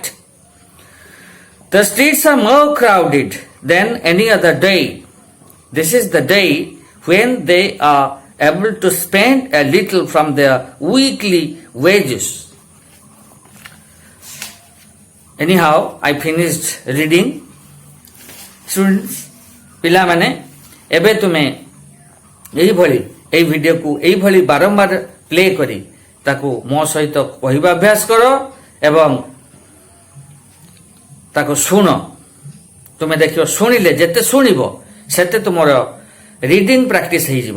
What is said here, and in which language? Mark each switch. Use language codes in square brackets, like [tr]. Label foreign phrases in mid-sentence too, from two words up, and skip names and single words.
[en] The streets are more crowded than any other day. This is the day when they are able to spend a little from their weekly wages." Anyhow, I finished reading. Students, [or] ପିଲାମାନେ ଏବେ ତୁମେ ଏଇଭଳି এই ଭିଡ଼ିଓକୁ ଏଇଭଳି ବାରମ୍ବାର ପ୍ଲେ କରି ତାକୁ ମୋ ସହିତ କହିବା ଅଭ୍ୟାସ କର ଏବଂ ତାକୁ ଶୁଣ। ତୁମେ ଦେଖିବ ଶୁଣିଲେ ଯେତେ ଶୁଣିବ ସେତେ ତୁମର [en] reading practice [or] ହେଇଯିବ।